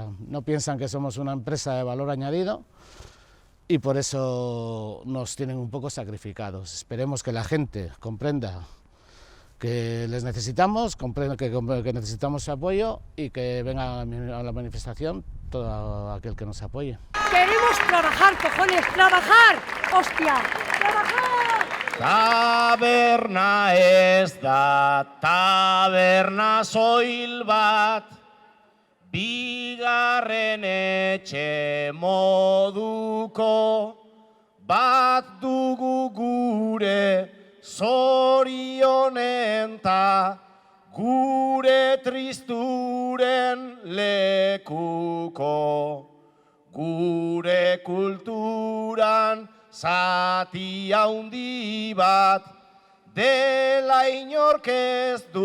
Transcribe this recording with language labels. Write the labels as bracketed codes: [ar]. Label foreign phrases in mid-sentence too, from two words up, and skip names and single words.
[es] No piensan que somos una empresa de valor añadido y por eso nos tienen un poco sacrificados. Esperemos que la gente comprenda que les necesitamos, comprenda que necesitamos su apoyo y que venga a la manifestación todo aquel que nos apoye. Queremos trabajar, cojones, trabajar, hostia, trabajar. [eu] Taberna ez da, taberna soil bat, bigarren etxe moduko, bat dugu gure zorionen ta, gure tristuren lekuko, gure kulturan zati handi bat, dela inork ez